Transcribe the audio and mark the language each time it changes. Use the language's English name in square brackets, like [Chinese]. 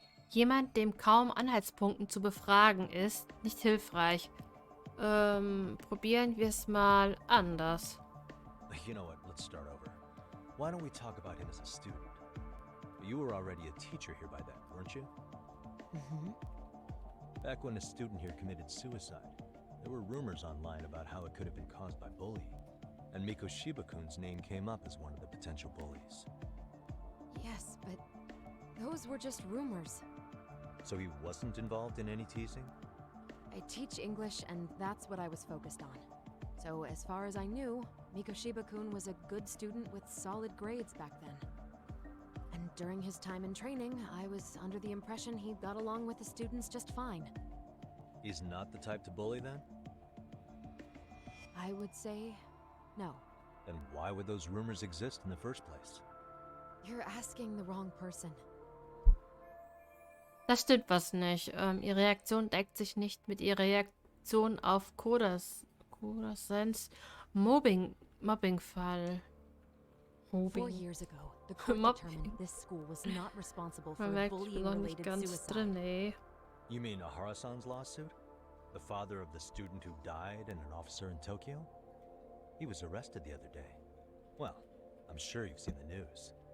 [German] Jemand, dem kaum Anhaltspunkten zu befragen ist, nicht hilfreich. Probieren wir es mal anders. [English] You know what, let's start over. Why don't we talk about him as a student? You were already a teacher here by then, weren't you? Back when a student here committed suicide, there were rumors online about how it could have been caused by bullying. And Mikoshiba-kun's name came up as one of the potential bullies. Yes, but those were just rumors. So he wasn't involved in any teasing? I teach English, and that's what I was focused on. So as far as I knew, Mikoshiba-kun was a good student with solid grades back then. And during his time in training, I was under the impression he got along with the students just fine. He's not the type to bully then? I would say no. Then why would those rumors exist in the first place? You're asking the wrong person. [German] Das stimmt was nicht. Ihre Reaktion deckt sich nicht mit ihrer Reaktion auf Kurasens Mobbing-Fall. [English] 4 years ago, the court determined this school was not responsible for a bullying-related suicide. You mean Ahara-san's lawsuit? The father of the student who died and an officer in Tokyo? He was arrested the other day. Well, I'm sure you've seen the news.